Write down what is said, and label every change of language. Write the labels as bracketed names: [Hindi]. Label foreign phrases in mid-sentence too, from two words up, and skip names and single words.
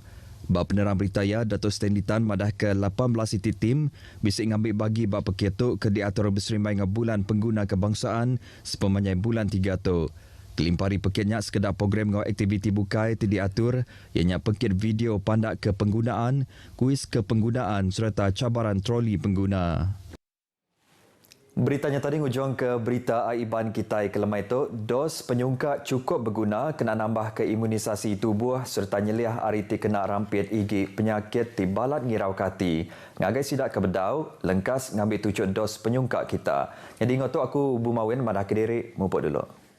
[Iban] Bak penerang berita ya, Datuk Stanley Tan madah ke 18 city tim bisik ngambil bagi bak peketuk ke diatur berserimbai dengan bulan pengguna kebangsaan sepemanjang bulan 3 tu. Kelimpari pekitnya sekedar program ngau aktiviti bukai diatur ianya pekit video pandak ke penggunaan, kuis ke penggunaan serta cabaran troli pengguna. Beritanya tadi hujung ke berita Aiban Kitai kelemai itu, dos penyungkak cukup berguna kena nambah ke imunisasi tubuh serta nyeliah ariti kena rampit igi penyakit tibalat ngirau kati. Ngagai sidak ke bedau, lengkas ngambil tujuh dos penyungkak kita. Jadi ngotok aku Bumawin madah kediri, mupuk dulu.